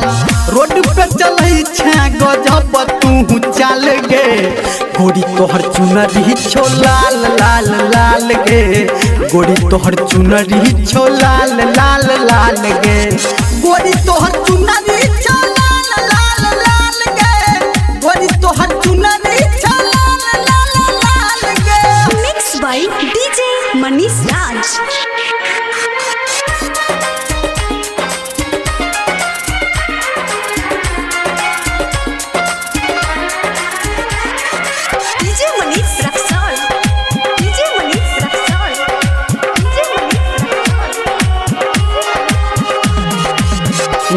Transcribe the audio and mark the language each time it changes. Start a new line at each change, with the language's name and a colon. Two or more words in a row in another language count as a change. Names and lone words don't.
Maithili: रोड पे चलै छे गजब तू चल गे, गोरी तोहर चुनरी छो लाल लाल लाल गे, गोरी तोहर चुनरी छो लाल लाल लाल गे, गोरी तोहर चुनरी छो लाल लाल लाल गे, गोरी तोहर चुनरी छो लाल लाल लाल गे।
English: Mixed by DJ Manish Raj. DJ Manish Raksol. DJ Manish Raksol. DJ Manish Raksol.